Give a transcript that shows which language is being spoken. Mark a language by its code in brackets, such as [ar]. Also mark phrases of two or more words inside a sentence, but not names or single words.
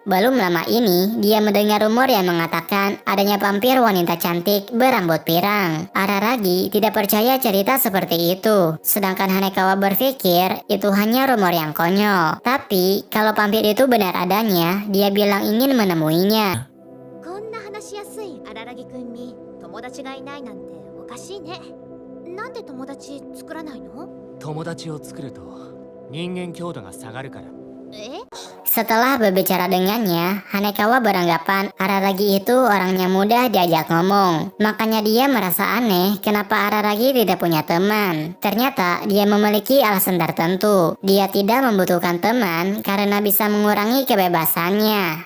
[id] Belum lama ini, dia mendengar rumor yang mengatakan adanya vampir wanita cantik berambut pirang. Araragi tidak percaya cerita seperti itu. Sedangkan Hanekawa berpikir itu hanya rumor yang konyol. Tapi kalau vampir itu benar adanya, dia bilang ingin menemuinya. [ja] こんな話しやすい荒木くんに友達がいないなんておかしいね。なんで友達作らないの？友達を作ると人間強度が下がるから。え？ [id] Setelah berbicara dengannya, Hanekawa beranggapan Araragi itu orangnya mudah diajak ngomong. Makanya dia merasa aneh kenapa Araragi tidak punya teman. Ternyata dia memiliki alasan tertentu. Dia tidak membutuhkan teman karena bisa mengurangi kebebasannya.